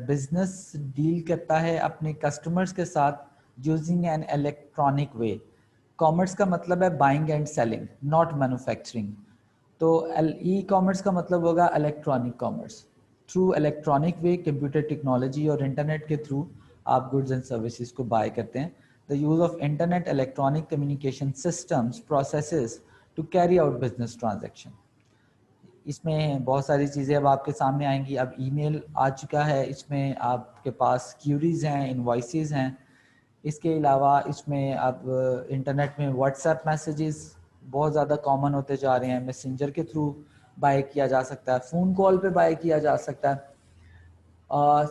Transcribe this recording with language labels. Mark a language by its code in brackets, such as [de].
[ur] Business deal کرتا ہے اپنے کسٹمرز کے ساتھ [en] Using an electronic way. [ur] Commerce کا مطلب ہے [en] Buying and selling, not manufacturing. [ur] تو ای کامرس کا مطلب ہوگا electronic commerce. [en] through electronic way [ur] computer technology اور انٹرنیٹ کے تھرو آپ گڈز اینڈ سروسز کو بائی کرتے ہیں. [en] The use of internet electronic communication systems processes to carry out business transaction. [ur] اس میں بہت ساری چیزیں اب آپ کے سامنے آئیں گی. اب ای میل آ چکا ہے, اس میں آپ کے پاس کیوریز ہیں, انوائسز ہیں. اس کے علاوہ اس میں اب انٹرنیٹ میں واٹس ایپ میسیجز بہت زیادہ کامن ہوتے جا رہے ہیں. میسنجر کے تھرو بائی کیا جا سکتا ہے, فون کال پہ بائی کیا جا سکتا ہے.